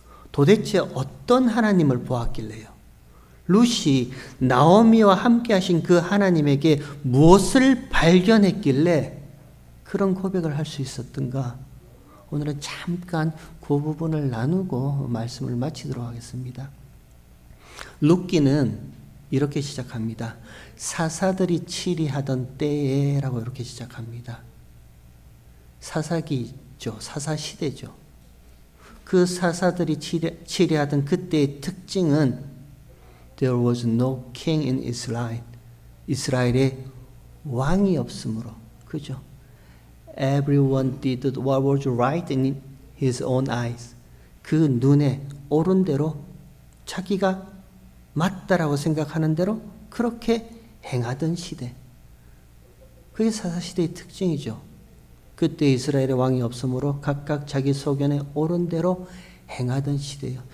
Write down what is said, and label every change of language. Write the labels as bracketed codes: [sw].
[ko] 도대체 어떤 하나님을 보았길래요? 룻이 나오미와 함께 하신 그 하나님에게 무엇을 발견했길래 그런 고백을 할 수 있었던가? 오늘은 잠깐 그 부분을 나누고 말씀을 마치도록 하겠습니다. 룻기는 이렇게 시작합니다. 사사들이 치리하던 때에 라고 이렇게 시작합니다. 사사기죠. 사사시대죠. 그 사사들이 치리하던 그때의 특징은 [en] There was no king in Israel. [ko] 이스라엘에 왕이 없으므로. 그죠? [en] Everyone did what was right in his own eyes. [ko] 그 눈에 옳은 대로 자기가 맞다라고 생각하는 대로 그렇게 행하던 시대. 그게 사사시대의 특징이죠. 그때 이스라엘의 왕이 없으므로 각각 자기 소견에 옳은 대로 행하던 시대예요.